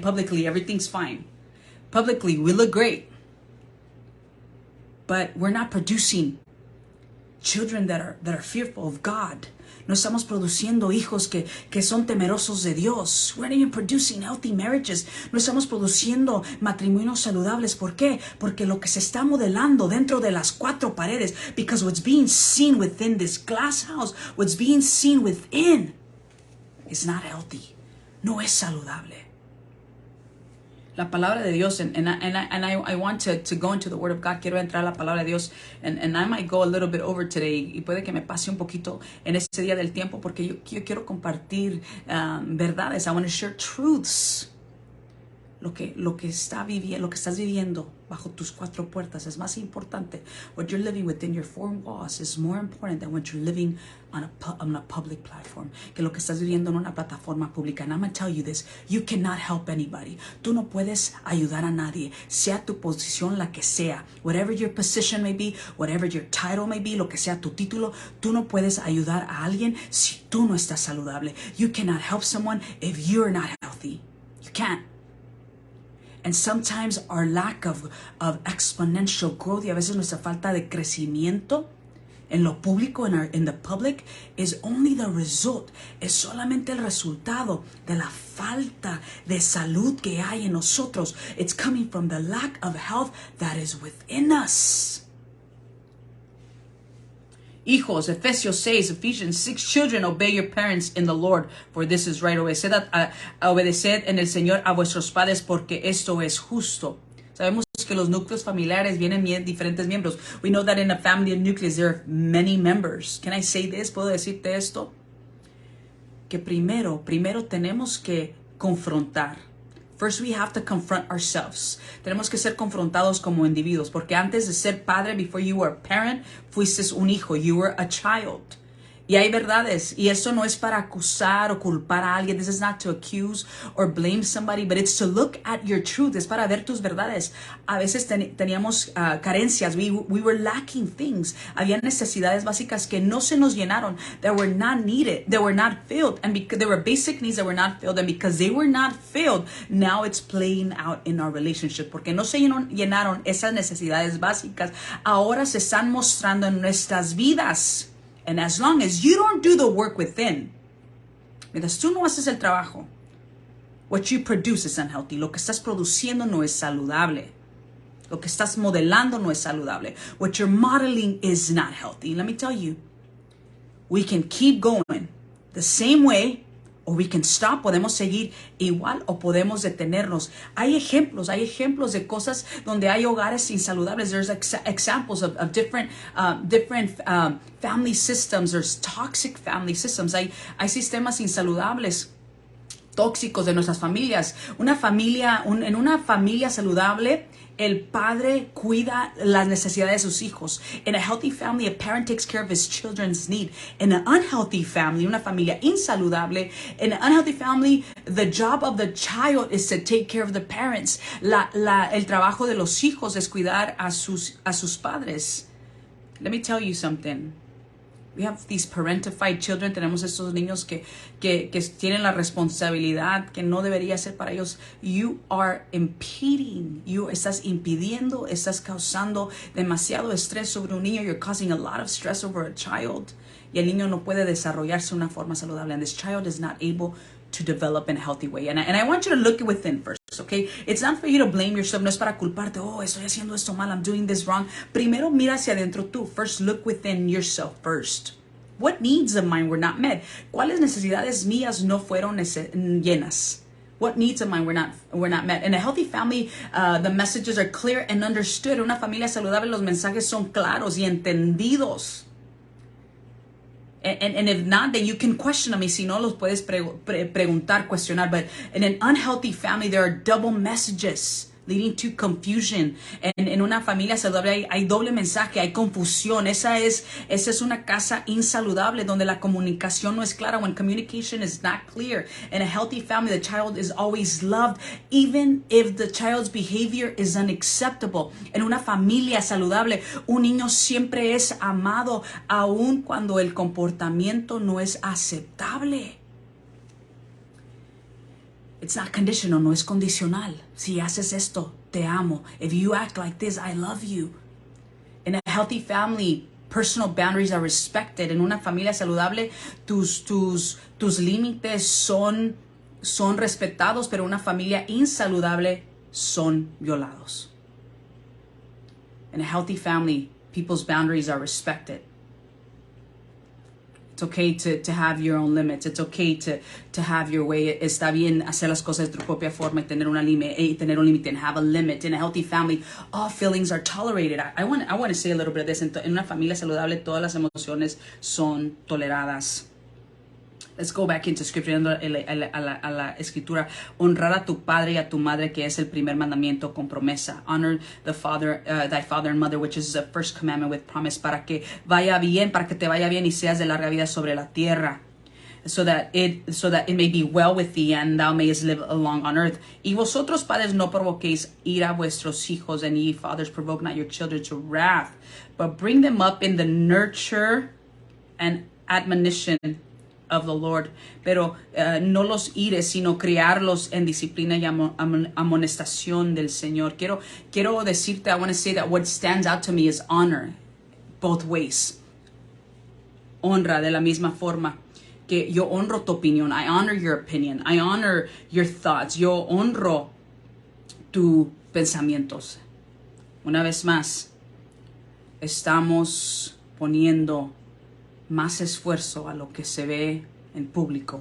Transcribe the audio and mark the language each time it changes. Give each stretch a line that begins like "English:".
English: Publicly, everything's fine. Publicly, we look great. But we're not producing children that are fearful of God.
Spanish: No estamos produciendo hijos que son temerosos de Dios.
English: We're not even producing healthy marriages.
Spanish: No estamos produciendo matrimonios saludables. ¿Por qué? Porque lo que se está modelando dentro de las cuatro paredes,
English: because what's being seen within this glass house, what's being seen within is not healthy.
Spanish: No es saludable. La palabra de Dios,
English: and I want to go into the Word of God.
Spanish: Quiero entrar a la palabra de Dios,
English: and I might go a little bit over
Spanish: today, y puede que me pase un poquito en este día del tiempo, porque yo quiero compartir verdades.
English: I want to share truths.
Spanish: Lo que estás viviendo bajo tus cuatro puertas es más importante.
English: What you're living within your four walls is more important than what you're living on a public platform.
Spanish: Que lo que estás viviendo en una plataforma pública.
English: And I'm going to tell you this, you cannot help anybody.
Spanish: Tú no puedes ayudar a nadie, sea tu posición la que sea.
English: Whatever your position may be,
Spanish: whatever your title may be, lo que sea tu título, tú no puedes ayudar a alguien si tú no estás saludable.
English: You cannot help someone if you're not healthy. You can't. And sometimes our lack of exponential growth,
Spanish: y a veces nuestra falta de crecimiento en lo público,
English: in the public, is only the result,
Spanish: es solamente el resultado de la falta de salud que hay en nosotros.
English: It's coming from the lack of health that is within us.
Spanish: Hijos,
English: Ephesians 6, children, obey your parents in the Lord, for this is right.
Spanish: Obedeced en el Señor a vuestros padres, porque esto es justo. Sabemos que los núcleos familiares vienen diferentes miembros.
English: We know that in a family of nucleus there are many members. Can I say this?
Spanish: ¿Puedo decirte esto? Que primero tenemos que confrontar.
English: First, we have to confront ourselves.
Spanish: Tenemos que ser confrontados como individuos, porque antes de ser padre,
English: before you were a parent,
Spanish: fuiste un hijo,
English: you were a child.
Spanish: Y hay verdades, y eso no es para acusar o culpar a alguien.
English: This is not to accuse or blame somebody, but it's to look at your truth.
Spanish: Es para ver tus verdades. A veces teníamos carencias.
English: We were lacking things.
Spanish: Había necesidades básicas que no se nos llenaron,
English: that were not needed, that were not filled. And because there were basic needs that were not filled. And because they were not filled, now it's playing out in our relationship.
Spanish: Porque no se llenaron esas necesidades básicas, ahora se están mostrando en nuestras vidas.
English: And as long as you don't do the work within,
Spanish: mientras tú no haces el trabajo,
English: what you produce is unhealthy.
Spanish: Lo que estás produciendo no es saludable. Lo que estás modelando no es saludable.
English: What you're modeling is not healthy. Let me tell you, we can keep going the same way or we can stop,
Spanish: podemos seguir igual o podemos detenernos. Hay ejemplos de cosas donde hay hogares insaludables.
English: There's examples of different family systems. There's toxic family systems.
Spanish: Hay sistemas insaludables, tóxicos de nuestras familias. En una familia saludable, el padre cuida las necesidades de sus hijos.
English: In a healthy family, a parent takes care of his children's need. In an unhealthy family,
Spanish: una familia insaludable,
English: in an unhealthy family, the job of the child is to take care of the parents.
Spanish: El trabajo de los hijos es cuidar a sus padres.
English: Let me tell you something. We have these parentified children.
Spanish: Tenemos estos niños que tienen la responsabilidad que no debería ser para ellos.
English: You are impeding.
Spanish: Estás impidiendo, estás causando demasiado estrés sobre un niño.
English: You're causing a lot of stress over a child.
Spanish: Y el niño no puede desarrollarse de una forma saludable.
English: And this child is not able to develop in a healthy way. And I want you to look within first, okay? It's not for you to blame yourself. No es para culparte.
Spanish: Oh, estoy haciendo esto mal.
English: I'm doing this wrong.
Spanish: Primero mira hacia adentro tú.
English: First, look within yourself first. What needs of mine were not met?
Spanish: ¿Cuáles necesidades mías no fueron llenas?
English: What needs of mine were not met? In a healthy family, the messages are clear and understood.
Spanish: En una familia saludable, los mensajes son claros y entendidos.
English: And if not, then you can question them.
Spanish: Y si no, los puedes preguntar, cuestionar.
English: But in an unhealthy family, there are double messages leading to confusion.
Spanish: En una familia saludable hay doble mensaje, hay confusión. Esa es una casa insaludable donde la comunicación no es clara.
English: When communication is not clear. In a healthy family, the child is always loved, even if the child's behavior is unacceptable.
Spanish: En una familia saludable, un niño siempre es amado, aun cuando el comportamiento no es aceptable.
English: It's not conditional,
Spanish: no es condicional. Si haces esto, te amo.
English: If you act like this, I love you. In a healthy family, personal boundaries are respected.
Spanish: En una familia saludable, tus límites son respetados, pero una familia insaludable son violados.
English: In a healthy family, people's boundaries are respected. It's okay to have your own limits. It's okay to have your way.
Spanish: Está bien hacer las cosas de tu propia forma y tener un límite
English: and have a limit. In a healthy family, all feelings are tolerated. I want to say a little bit of this.
Spanish: En una familia saludable, todas las emociones son toleradas.
English: Let's go back into scripture,
Spanish: a la escritura. Honrar a tu padre y a tu madre, que es el primer mandamiento con promesa.
English: Honor thy father and mother, which is the first commandment with promise,
Spanish: para que te vaya bien y seas de larga vida sobre la tierra.
English: So that it may be well with thee and thou mayest live long on earth.
Spanish: Y vosotros, padres, no provoquéis ira a vuestros hijos,
English: and ye fathers provoke not your children to wrath, but bring them up in the nurture and admonition of the Lord.
Spanish: Pero no los ires, sino criarlos en disciplina y amonestación del Señor. Quiero decirte,
English: I want to say that what stands out to me is honor, both ways.
Spanish: Honra de la misma forma que yo honro tu opinión.
English: I honor your opinion. I honor your thoughts.
Spanish: Yo honro tus pensamientos. Una vez más, estamos poniendo más esfuerzo a lo que se ve en público.